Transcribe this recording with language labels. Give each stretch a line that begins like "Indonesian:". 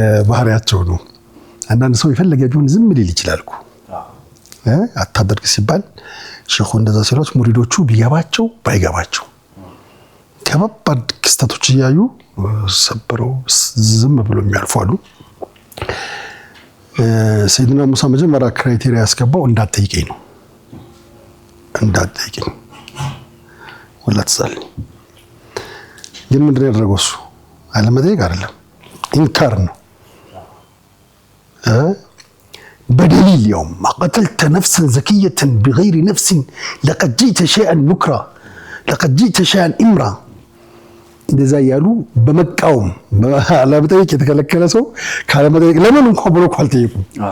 Amharic: ባህሪያቸው ነው። አንዳንድ ሰው የፈለገ ቢሆን ዝም ሊል ይችላል እኮ አታደርግ ሲባል ሼኹ እንደዛ ሲሏት ሙሪዶቹ ቢገባቸው ባይገባቸው ከባድ ክስተቶች እያዩ ሰብረው ዝም ብሎ የሚያልፉ አሉ። ሰይድና ሙሳ መጀመሪያ ክራይቴሪያ ያስገባው እንዳትጠይቀኝ ነው። እንዳትጠይቀኝ ወላ ትሰልኝ። ግን ምንድን ነው ያደረገው? እሱ አለመጠየቅ አይደለም ኢንካር ነው።
Arabic: بدليل يوم ما قتلت نفسا زكية بغير نفس لقد جئت شيئا نكرا لقد جئت شيئا إمرا.
Amharic: እንደዛ ያሉ በመቃወም አለመጠየቅ የተከለከለ ሰው ካለመጠየቅ ለምን እንኳን ብሎ አልጠየቁም።